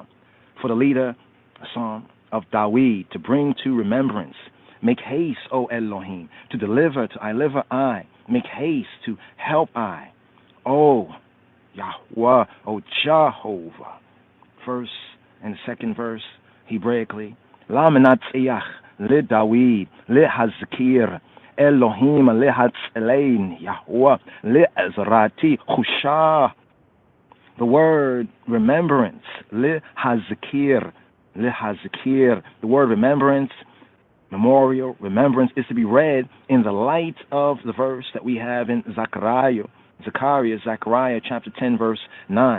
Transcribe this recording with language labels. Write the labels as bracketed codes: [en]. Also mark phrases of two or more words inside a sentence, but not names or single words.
[en] For the leader, a psalm of Dawid to bring to remembrance. Make haste, O Elohim, to deliver I. Make haste to help I. O Yahweh, O Jehovah. First and second verse, Hebraically. [he] למנצח לדוד, להזכיר, אלהים להצילני, יהוה לעזרתי חושה. [en] The word remembrance, [he] להזכיר, [en] the word remembrance, memorial, remembrance, is to be read in the light of the verse that we have in Zechariah chapter 10, verse 9.